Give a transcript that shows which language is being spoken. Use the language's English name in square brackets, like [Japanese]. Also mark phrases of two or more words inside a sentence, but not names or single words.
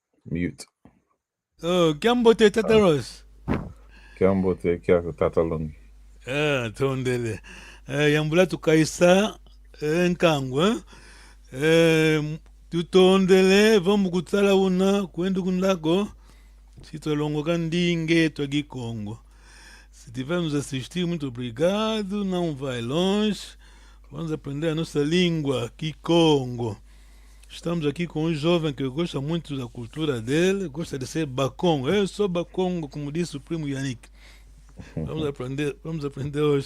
[Kongo] Mute. Oh, Kiambote Tataros. Kiambote Kiako Tatalongi. Tondele. Yambula tukaisa Nkangwa. Tutondele, vamos kutala una, kwenda kunlako. Sitolongo Kandingue, Togi Congo. [Portuguese] Se tiver nos assistir, muito obrigado. Não vai longe. Vamos aprender a nossa língua, Kikongo. Estamos aqui com um jovem que gosta muito da cultura dele, gosta de ser bacongo. Eu sou bacongo, como disse o primo Yannick. Vamos aprender hoje.